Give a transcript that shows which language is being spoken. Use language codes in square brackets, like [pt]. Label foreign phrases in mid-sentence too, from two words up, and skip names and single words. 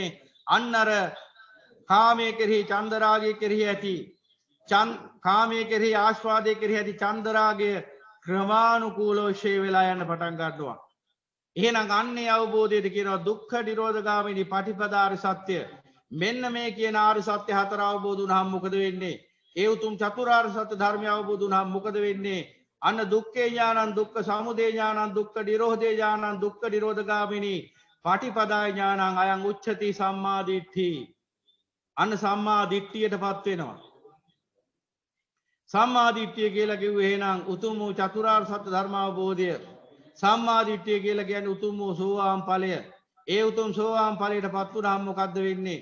[si] අන්න අර කාමයේ කෙරෙහි චන්දරාගයේ කෙරෙහි ඇති කාමයේ කෙරෙහි ආස්වාදයේ කෙරෙහි ඇති චන්දරාගය ක්‍රමානුකූලව ෂේ වෙලා යන්න පටන් ගන්නවා. එහෙනම් අන්නේ අවබෝධයට කියනවා දුක්ඛ නිරෝධගාමිනී පටිපදාරි සත්‍ය. මෙන්න මේ කියන ආර්ය සත්‍ය හතර අවබෝධ වුණාම මොකද වෙන්නේ? ඒ උතුම් චතුරාර්ය සත්‍ය ධර්මය අවබෝධ වුණාම මොකද වෙන්නේ? [pi] අන්න දුක්ඛේ ඥානං, දුක්ඛ සමුදය ඥානං, දුක්ඛ නිරෝධේ ඥානං, දුක්ඛ නිරෝධගාමිනී පටිපදාය ඥානං අයං උච්චති සම්මා දිට්ඨි. [si] අන්න සම්මා දිට්ඨියටපත් වෙනවා. සම්මා දිට්ඨිය කියලා කිව්වේ එහෙනම් උතුම් වූ චතුරාර්ය සත්‍ය ධර්ම අවබෝධය. සම්මා දිට්ඨිය කියලා කියන්නේ උතුම් වූ සෝවාන් ඵලය. ඒ උතුම් සෝවාන් ඵලයටපත් වුණාම මොකද්ද වෙන්නේ?